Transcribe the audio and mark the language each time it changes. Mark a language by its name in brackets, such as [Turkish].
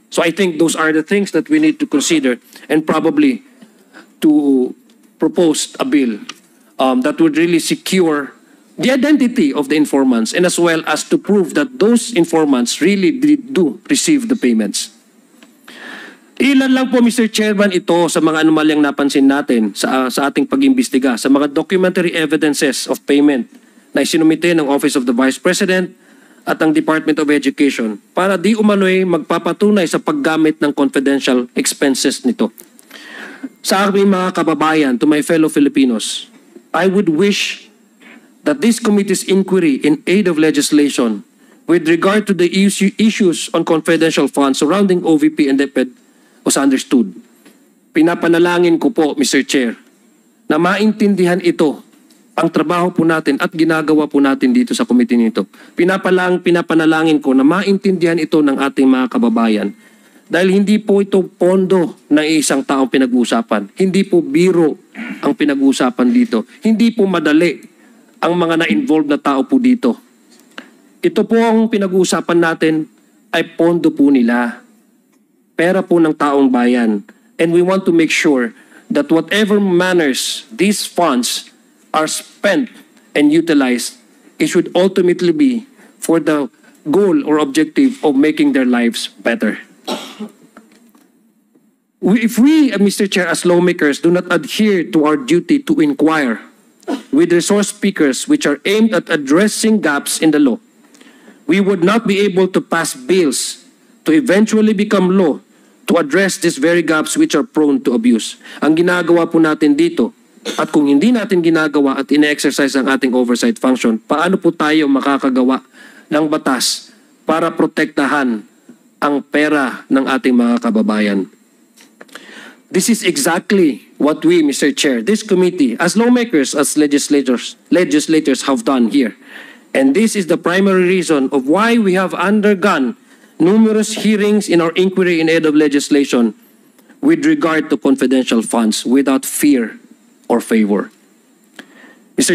[English] So I think those are the things that we need to consider and probably to propose a bill that would really secure the identity of the informants and as well as to prove that those informants really do receive the payments. [Filipino] Ilan lang po, Mr. Chairman, ito sa mga anomalyang napansin natin sa ating pag-imbestiga, sa mga [English] documentary evidences of payment [Filipino] na isinumite ng Office of the Vice President at ang Department of Education para di umano'y magpapatunay sa paggamit ng confidential expenses nito. Sa aming mga kababayan, [English] to my fellow Filipinos, I would wish that this committee's inquiry in aid of legislation with regard to the issues on confidential funds surrounding OVP and DepEd was understood. [Filipino] Pinapanalangin ko po, Mr. Chair, na maintindihan ito ang trabaho po natin at ginagawa po natin dito sa committee nito. Pinapanalangin ko na maintindihan ito ng ating mga kababayan dahil hindi po ito pondo ng isang taong pinag-uusapan. Hindi po biro ang pinag-uusapan dito. Hindi po madali ang mga na-involved na tao po dito. Ito po ang pinag-uusapan natin ay pondo po nila. Pera po ng taong bayan. [English] And we want to make sure that whatever manners these funds are spent and utilized, it should ultimately be for the goal or objective of making their lives better. If we, Mr. Chair, as lawmakers, do not adhere to our duty to inquire with resource speakers which are aimed at addressing gaps in the law, we would not be able to pass bills to eventually become law to address these very gaps which are prone to abuse. [Filipino] Ang ginagawa po natin dito, at kung hindi natin ginagawa at ine-exercise ang ating oversight function, paano po tayo makakagawa ng batas para protektahan ang pera ng ating mga kababayan? [English] This is exactly what we, Mr. Chair, this committee, as lawmakers, as legislators have done here. And this is the primary reason of why we have undergone numerous hearings in our inquiry in aid of legislation with regard to confidential funds without fear or favor. Mr.